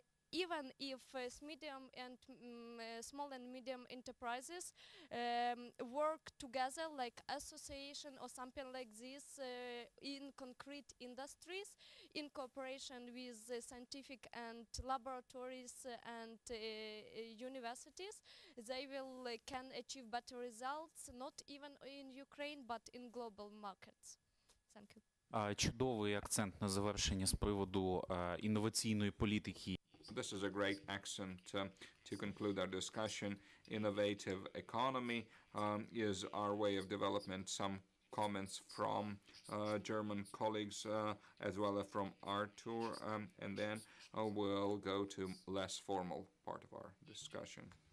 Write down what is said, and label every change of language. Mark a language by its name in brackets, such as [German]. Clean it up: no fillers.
[English] even if small and medium enterprises work together like association or something like this in concrete industries in cooperation with scientific and laboratories and universities, they will can achieve better results, not even in Ukraine, but in global markets. Thank you. [Ukrainian] Чудовий акцент на завершення з приводу інноваційної політики. [English] This is a great accent to conclude our discussion. Innovative economy is our way of development. Some comments from German colleagues as well as from Artur, and then we'll go to less formal part of our discussion.